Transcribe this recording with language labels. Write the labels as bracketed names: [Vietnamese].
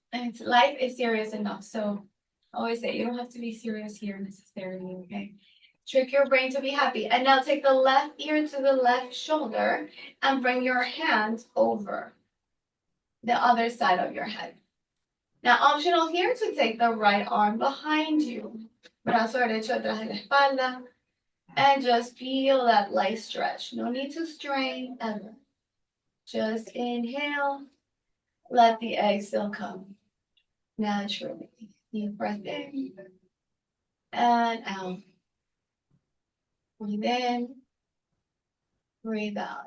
[English] And life is serious enough. So I always say you don't have to be serious here necessarily, okay? Trick your brain to be happy. And now take the left ear to the left shoulder and bring your hand over the other side of your head. Now, optional here to take the right arm behind you. [Spanish] Brazo derecho atrás de la espalda. [English] And just feel that light stretch. No need to strain ever. Just inhale. Let the exhale come naturally. Deep breath in and out. Breathe in. Breathe out.